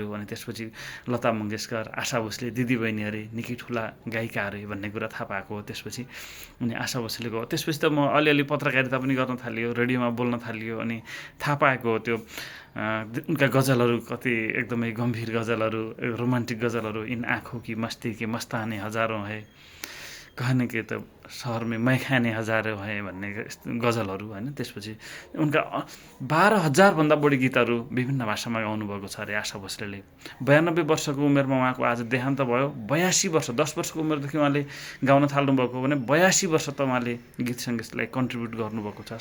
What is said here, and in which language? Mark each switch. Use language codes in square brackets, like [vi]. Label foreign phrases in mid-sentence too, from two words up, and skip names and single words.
[ne] अनि त्यसपछि लता मङ्गेशकर, आशा भोसले दिदीबहिनी अरे, निकै ठुला गायिका अरे भन्ने कुरा थाहा पाएको हो त्यसपछि। अनि आशा भोसलेको त्यसपछि त म अलिअलि पत्रकारिता पनि गर्न थालियो, रेडियोमा बोल्न थालियो। अनि थाहा पाएको हो त्यो उनका गजलहरू कति एकदमै गम्भीर गजलहरू, रोमान्टिक गजलहरू, [hi] इन आँखों की मस्ती के मस्ताने हजारों है, कहने के त सहर में मै खाने हजारों है [ne] भन्ने गजलहरू होइन। त्यसपछि उनका 12,000 भन्दा बढी गीतहरू विभिन्न भाषामा गाउनुभएको छ अरे आशा भोसलेले। 92 वर्षको उमेरमा उहाँको आज देहान्त भयो। 82 वर्ष, 10 वर्षको उमेरदेखि उहाँले गाउन थाल्नुभएको भने 82 वर्ष त उहाँले गीत सङ्गीतलाई कन्ट्रिब्युट गर्नुभएको छ।